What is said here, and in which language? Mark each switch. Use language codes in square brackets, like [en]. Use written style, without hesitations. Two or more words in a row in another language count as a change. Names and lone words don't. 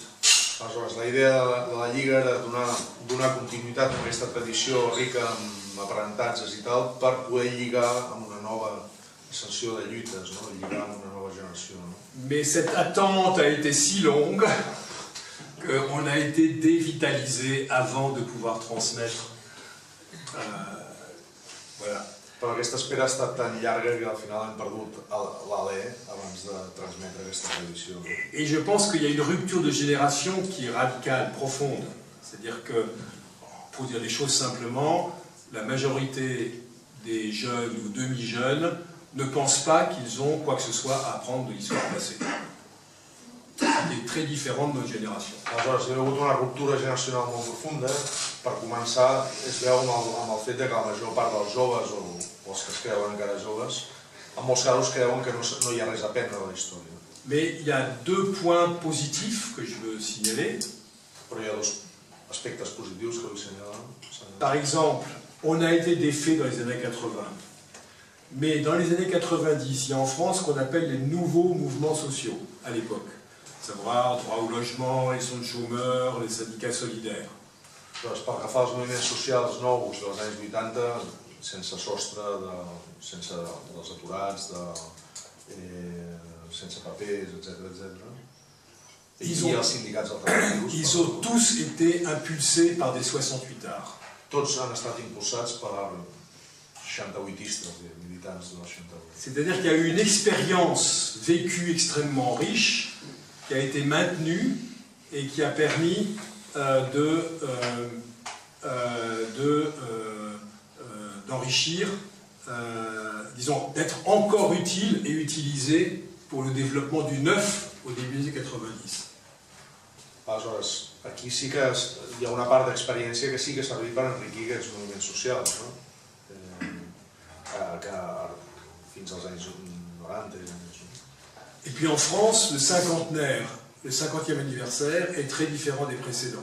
[ca] Aleshores, la idea de la Lliga era donar continuïtat a aquesta tradició rica en aprenentatges i tal per poder lligar amb una nova ascensió de lluites, no? Lligar amb una nova generació. No? [fr] Mais cette attente a été si longue qu'on a été dévitalisé avant de pouvoir transmettre. Voilà. [ca] Però aquesta espera ha estat tan llarga que al final hem perdut l'alè abans de transmetre aquesta tradició. [fr] Et je pense qu'il y a une rupture de génération qui est radicale, profonde. C'est-à-dire que, pour dire les choses simplement, la majorité des jeunes ou demi-jeunes ne pensent pas qu'ils ont quoi que ce soit à apprendre de l'histoire passée. C'est très différent de notre génération. [ca] Aleshores, hi ha hagut una ruptura generacional molt profunda. Per començar, es veu amb el fet que la major part dels joves, o els que es creuen encara joves, en molts casos creuen que no hi ha res a aprendre de la història. [fr] Mais il y a deux points positifs que je veux signaler. [ca] Però hi ha dos aspectes positius que vull assenyalar. [fr] Par exemple, on a été défait dans les années 80. Mais dans les années 90, il y a en France ce qu'on appelle les nouveaux mouvements sociaux, à l'époque. À savoir droit au logement, les zones chômeurs, les syndicats solidaires. [ca] Doncs pel que fa als moviments socials nous dels anys 80, sense sostre, sense dels aturats, sense papers, etc. I els sindicats alternatius. [fr] Ils ont tous été impulsés par des 68ards. [ca] Tots han estat impulsats per 68istes, militants de la 68. [fr] C'est-à-dire qu'il y a eu une expérience vécue extrêmement riche qui a été maintenue et qui a permis d'enrichir, disons, d'être encore utile et utilisé pour le développement du neuf au début des 90. [ca] Aleshores, aquí sí que hi ha una part d'experiència que sí que ha servit per enriquir aquests moviments socials, no? Que fins als anys 90. [fr] Et puis en France, le cinquantenaire, le 50e anniversaire est très différent des précédents.